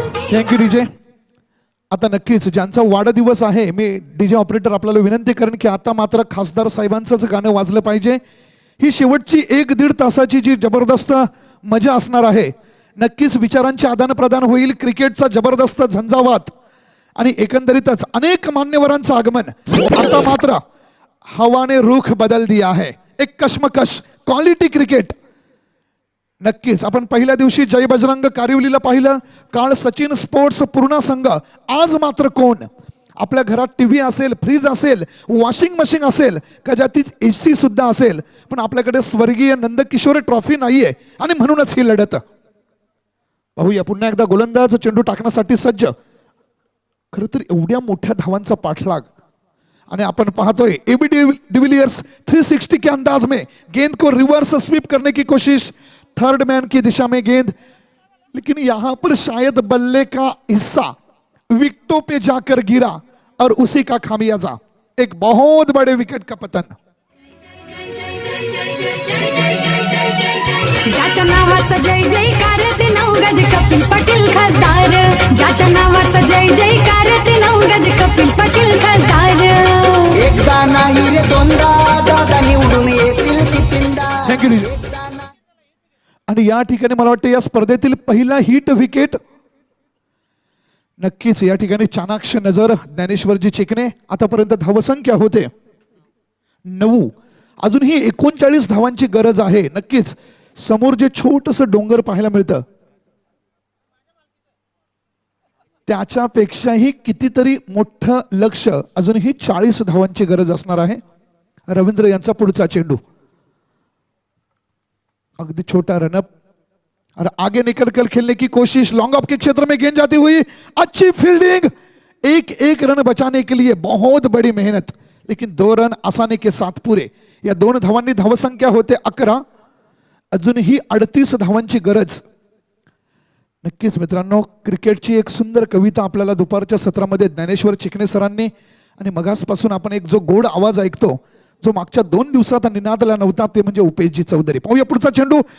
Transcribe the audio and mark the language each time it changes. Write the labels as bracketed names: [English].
[Marathi] Thank you DJ. आता नक्कीच ज्यांचा वाढदिवस आहे मी डीजे ऑपरेटर आपल्याला विनंती करेन की आता मात्र खासदार साहेबांचंच गाणं वाजलं पाहिजे. ही शेवटची 1-1.5 तासाची जी जबरदस्त मजा असणार आहे. नक्कीच विचारांचे आदान प्रदान होईल. क्रिकेटचा जबरदस्त झंझावात आणि एकंदरीतच अनेक मान्यवरांचं आगमन. आता मात्र [Hindi] हवाने रुख बदल दिया है. एक कश्मकश क्वालिटी क्रिकेट. [Marathi] नक्कीच आपण पहिल्या दिवशी जय बजरंग कारिवलीला पाहिलं. काळ सचिन स्पोर्ट्स पूर्ण संघ. आज मात्र कोण? आपल्या घरात टीव्ही असेल, फ्रीज असेल, वॉशिंग मशीन असेल, कदाचित AC सुद्धा असेल, पण आपल्याकडे स्वर्गीय नंदकिशोर ट्रॉफी नाहीये आणि म्हणूनच ही लढत. पाहूया पुन्हा एकदा गोलंदाज चेंडू टाकण्यासाठी सज्ज. खरं तर एवढ्या मोठ्या धावांचा पाठलाग आणि आपण पाहतोय [Hindi] एबी डिविलियर्स 360 के अंदाज में गेंद को रिवर्स स्वीप करने की कोशिश. थर्ड मैन की दिशा में गेंद, लेकिन यहां पर शायद बल्ले का हिस्सा विकेटों पे जाकर गिरा और उसी का खामियाजा एक बहुत बड़े विकेट का पतन. [Marathi] ज्याच्या नावाचा जय जयकार ते 9 गज कपिल पाटील खासदार. ज्याच्या नावाचा जय जयकार ते 9 गज कपिल पाटील खासदार. एकदा नाही रे दोनदा दादा निवडून येतील कितींदा. थँक्यू. आणि या ठिकाणी मला वाटतं या स्पर्धेतील पहिला हिट विकेट. नक्कीच या ठिकाणी चाणाक्ष नजर ज्ञानेश्वरजी चिकणे. आतापर्यंत धावसंख्या होते 9. अजूनही 39 धावांची गरज आहे. नक्कीच समोर जे छोटस डोंगर पाहायला मिळतं त्याच्यापेक्षाही कितीतरी मोठं लक्ष. अजूनही 40 धावांची गरज असणार आहे. रवींद्र यांचा पुढचा चेंडू. [Hindi] अगदी छोटा रनअप और आगे निकल कर खेलने की कोशिश. लॉन्ग ऑफ के क्षेत्र में गेंद जाती हुई. अच्छी फील्डिंग. एक रन बचाने के लिए बहुत बड़ी मेहनत, लेकिन 2 रन आसानी के साथ पूरे. [Marathi] या 2 धावांनी धावसंख्या होते 11. अजूनही 38 धावांची गरज. नक्कीच मित्रांनो क्रिकेटची एक सुंदर कविता आपल्याला दुपारच्या सत्रामध्ये ज्ञानेश्वर चिकणे सरांनी आणि मगासपासून आपण एक जो गोड आवाज ऐकतो जो मागच्या 2 दिवसात निनादला नव्हता ते म्हणजे उपेशजी चौधरी. पाहूया पुढचा चेंडू.